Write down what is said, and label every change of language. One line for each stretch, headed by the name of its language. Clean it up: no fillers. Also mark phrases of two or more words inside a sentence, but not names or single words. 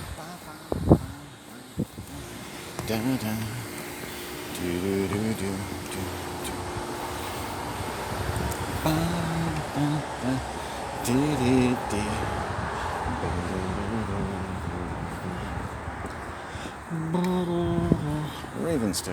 English: Da da. Do do do do do do. Ba ba ba. Dee dee dee. Raven stick.